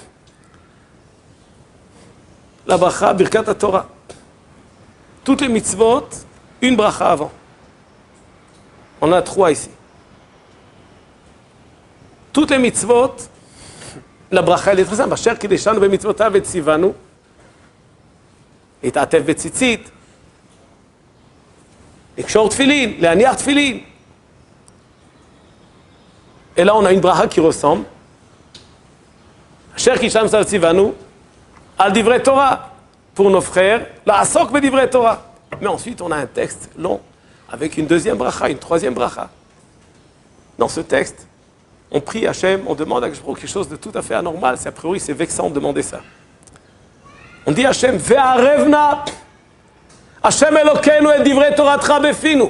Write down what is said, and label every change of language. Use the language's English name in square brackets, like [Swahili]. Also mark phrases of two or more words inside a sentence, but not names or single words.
[French] La bracha [Hebrew] ברכת התורה. [French] Toutes les mitzvot, une bracha avant. On en a 3 ici. Toutes les mitzvot, la bracha elle est très simple. [Hebrew] אשר קדשנו במצוותיו וצוונו, להתעטף בציצית, לקשור תפילין, להניח תפילין. [French] Et là, on a une bracha qui ressemble. [Hebrew] אשר קדשנו צוונו על דברי תורה, [French] pour nos frères, [Hebrew] לעסוק בדברי תורה. [French] Mais ensuite, on a un texte long, avec une deuxième bracha, une troisième bracha. Dans ce texte, on prie Hachem, on demande à quelque chose de tout à fait anormal. A priori, c'est vexant de demander ça. On dit [Hebrew] השם והערב נא השם אלוקינו את דברי תורתך בפינו.